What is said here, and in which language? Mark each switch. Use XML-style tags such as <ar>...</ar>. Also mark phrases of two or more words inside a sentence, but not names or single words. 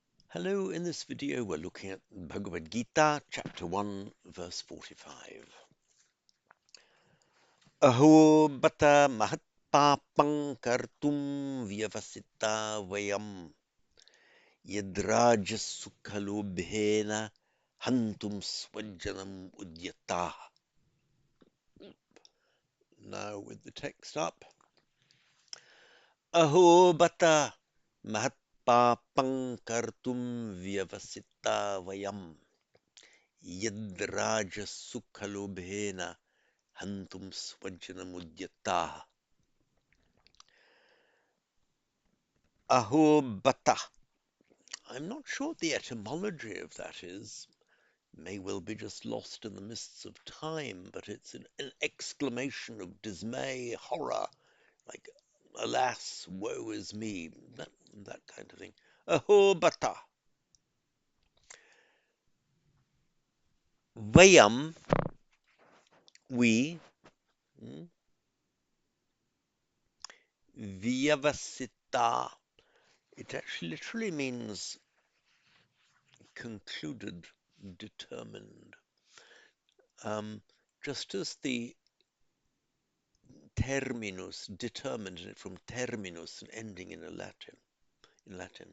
<en>Hello, in this video we're looking at Bhagavad Gita, chapter 1, verse 45.</en> <sa>अहो बत महत्पापं कर्तुं व्यवसिता वयम् यद्राज्यसुखलोभेन हन्तुं स्वजनम् उद्यताः.</sa> <en>Now with the text up.</en> <sa>अहो बत महत्पापं कर्तुं व्यवसिता वयम् यद्राज्यसुखलोभेन हन्तुं स्वजनमुद्यताः. अहो बत.</sa> <en>I'm not sure what the etymology of that is. May well be just lost in the mists of time, but it's an exclamation of dismay, horror, like, alas, woe is me, that kind of thing.</en> <sa>अहो बत। वयम्, we, व्यवसिताः.</sa> <en>It actually literally means concluded, determined. Just as the terminus, determined, from terminus, an ending in Latin.</en>